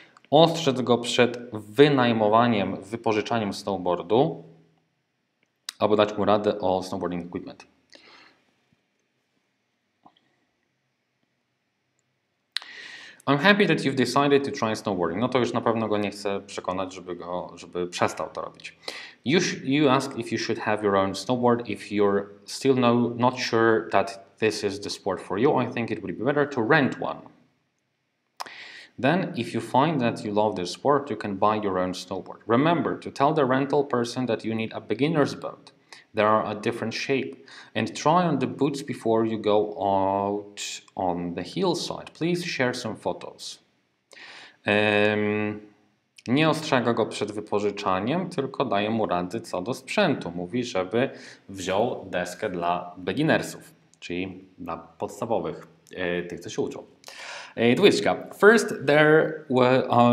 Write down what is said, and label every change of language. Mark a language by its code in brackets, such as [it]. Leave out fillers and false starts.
[pl] Ostrzec go przed wynajmowaniem, wypożyczaniem snowboardu, albo dać mu radę o [en] snowboarding equipment. I'm happy that you've decided to try snowboarding. [pl] No to już na pewno go nie chcę przekonać, żeby przestał to robić. [en] You ask if you should have your own snowboard. If you're still not sure that this is the sport for you, I think it would be better to rent one. Then, if you find that you love this sport, you can buy your own snowboard. Remember to tell the rental person that you need a beginner's boat. They are a different shape. And try on the boots before you go out on the hillside. Please share some photos. [pl] Nie ostrzega go przed wypożyczaniem, tylko daje mu rady co do sprzętu. Mówi, żeby wziął deskę dla beginnersów, czyli dla podstawowych, tych, co się uczą. Dwójeczka. [en] First there were...